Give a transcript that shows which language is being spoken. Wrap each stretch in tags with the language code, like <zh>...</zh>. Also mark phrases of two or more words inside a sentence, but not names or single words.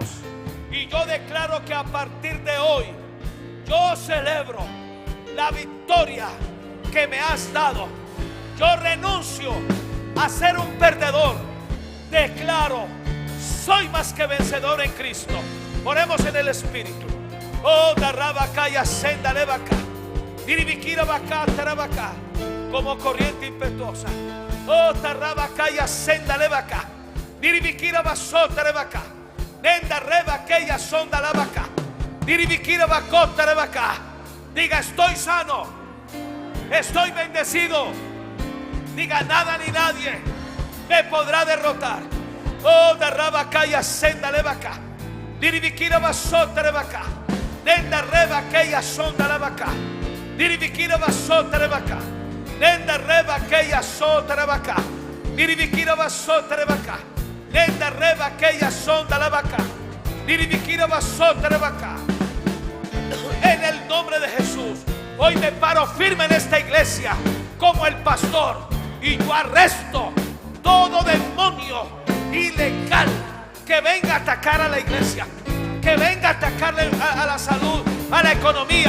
<es>Y yo declaro que a partir de hoy yo celebro la victoria que me has dado. Yo renuncio a ser un perdedor. Declaro, soy más que vencedor en Cristo. Oremos en el Espíritu. Oh, darrabacaya, senda levaca, diribikira vaca, tarabaca, como corriente impetuosa. Oh, tarrabacaya, senda levaca, diribikira vaso, tarabaca, nenda rebaqueya, sonda lavaca, diribikira vaco, tarabaca. Diga: estoy sano, estoy bendecido. Diga: nada ni nadie me podrá derrotar. Oh, darrabacaya, senda levaca, diribikira vaso, tarabaca, nenda rebaqueya, sonda lavaca, diribikira vaso, tarabaca, nenda rebaqueya, so, tarabaca, diribikira vaso, tarabaca, nenda rebaqueya, sonda lavaca, diribikira vaso, tarabaca. En el nombre de Jesús, hoy me paro firme en esta iglesia como el pastor, y yo arresto todo demonio ilegal que venga a atacar a la iglesia, que venga a atacarle a la salud, a la economía.</es>